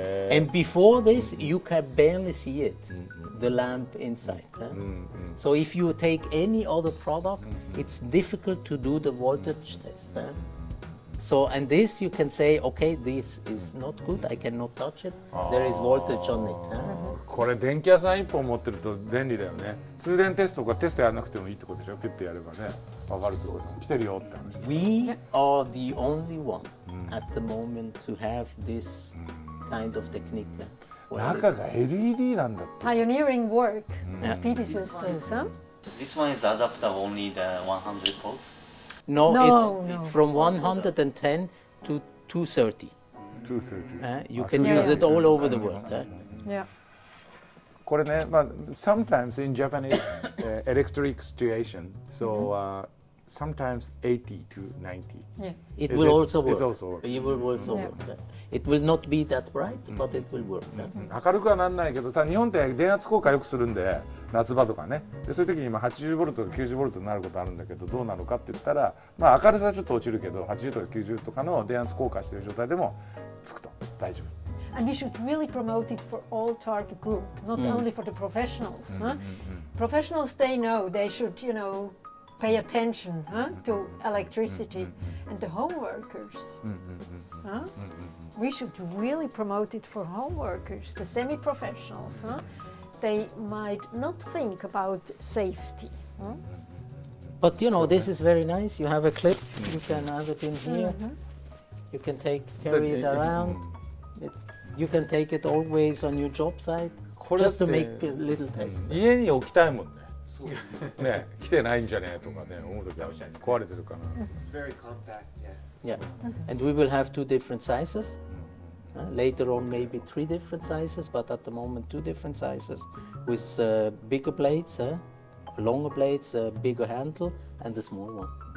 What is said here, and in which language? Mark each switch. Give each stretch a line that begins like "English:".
English: And before this, you can barely see it, the lamp inside. So if you take any other product, it's difficult to do the voltage test. So, and this you can say, okay, this is not good, I cannot touch it, there is voltage on it.
Japanese: これ電気屋さん1本持ってると便利だよね。通電テストとかテストやらなくてもいいってことでしょ。ピュッてやればね、分かるってことです。来てるよって話です。
English: We are the only one at the moment to have this kind of technique.
Japanese: 中が LED なんだって。
English: Pioneering work. PB Swisstools, huh? This one is adapter only the 100 volts. No, No, it's from 110 to 230. 230. You can use it all over the world. Yeah.
Japanese: これね、
English: sometimes in Japanese electric situation, so sometimes 80 to 90. It Is will it- also work. it's also working. It will also Yeah. work. It will not be that bright, but it will work.
Japanese: 明るくはなんないけど、ただ日本って電圧効果よくするんで、夏場とかね。でそういう時に80ボルトとか90ボルトになることあるんだけど、どうなのかって言ったら、明るさはちょっと落ちるけど、80とか90とかの電圧効果している状態でもつくと大丈夫。
English: And we should really promote it for all target group, not only for the professionals. Professionals, they know they should, pay attention to electricity. And the home workers, we should really promote it for home workers, the semi-professionals. They might not think about safety. But this is very nice. You have a clip. You can have it in here. You can carry it around. You can take it always on your job site, just to make a little test.
Japanese: 家に置きたいもんね。ね、来てないんじゃねとかね、思う時は壊れてるかな。
English: It's very compact, Yeah, and we will have two different sizes. Later on, maybe three different sizes, but at the moment, two different sizes with bigger blades, longer blades, bigger handle, and a small one.